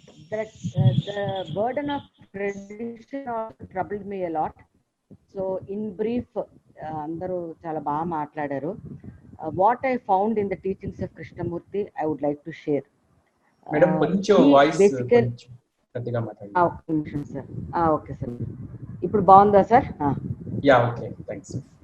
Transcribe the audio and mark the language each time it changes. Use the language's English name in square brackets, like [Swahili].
[English] The burden of tradition troubled me a lot. So in brief, [Telugu] అందరూ చాలా బాగా మాట్లాడారు. [English] What I found in the teachings of Krishnamurti, I would like to share. [Telugu] Madam కొంచెం voice గట్టిగా మాట్లాడండి. ఒక్క నిమిషం సార్. ఓకే సార్, ఇప్పుడు బాగుందా సార్? [English] yeah, okay, thanks